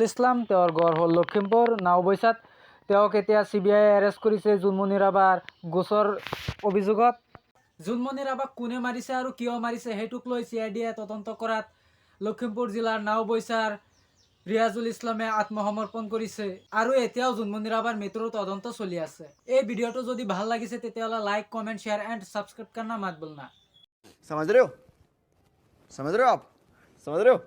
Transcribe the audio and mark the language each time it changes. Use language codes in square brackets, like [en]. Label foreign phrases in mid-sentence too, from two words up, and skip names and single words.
[as] ইছলাম তেওঁৰ ঘৰ হ'ল লখিমপুৰ নাওবৈচাত তেওঁক এতিয়া CBI এৰেষ্ট কৰিছে জুনমণি ৰাভাৰ গোচৰ অভিযোগত জুনমণি ৰাভাক কোনে মাৰিছে আৰু কিয় মাৰিছে সেইটোক লৈ CIDয়ে তদন্ত কৰাত লখিমপুৰ জিলাৰ নাওবৈচাৰ ৰিয়াজুল ইছলামে আত্মসমৰ্পণ কৰিছে আৰু এতিয়াও জুনমণি ৰাভাৰ মৃত্যুৰ তদন্ত চলি আছে এই ভিডিওটো যদি ভাল লাগিছে তেতিয়াহ'লে [en] like comment share and subscribe [hi] करना मत भूलना समझ रहे हो आप समझ रहे हो